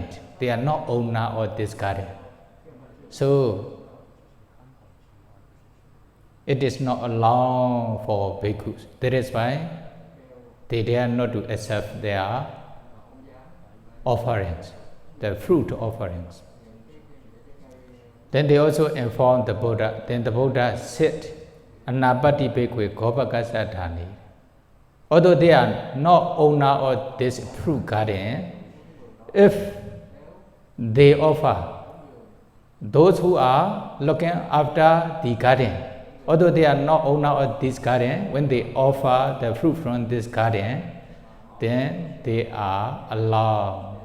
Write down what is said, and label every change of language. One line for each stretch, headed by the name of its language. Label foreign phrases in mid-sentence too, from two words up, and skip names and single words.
English: They are not owner of this garden. So it is not allowed for bhikkhus. That is why they dare not to accept their offerings, the fruit offerings. Then they also inform the Buddha. Then the Buddha said,
Pali: Anāpatti bhikkhave gopakassa dāne.
English: Although they are not owner of this fruit garden, if they offer, those who are looking after the garden, although they are not owner of this garden, when they offer the fruit from this garden, then they are allowed.